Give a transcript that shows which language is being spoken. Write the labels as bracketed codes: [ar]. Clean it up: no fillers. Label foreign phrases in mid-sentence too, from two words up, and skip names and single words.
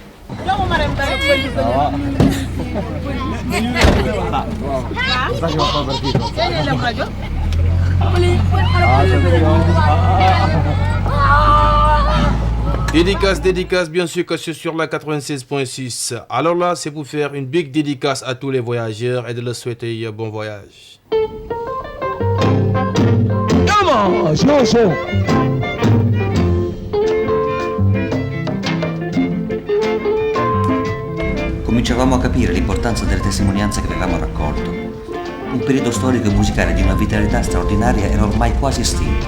[fr] Dédicace, bien sûr que c'est sur la 96.6. Alors là, c'est pour faire une big dédicace à tous les voyageurs et de leur souhaiter bon voyage. [en] Come on, [it] Cominciavamo a capire l'importanza delle testimonianze che avevamo raccolto. Un periodo storico e musicale di una vitalità straordinaria era ormai quasi estinto.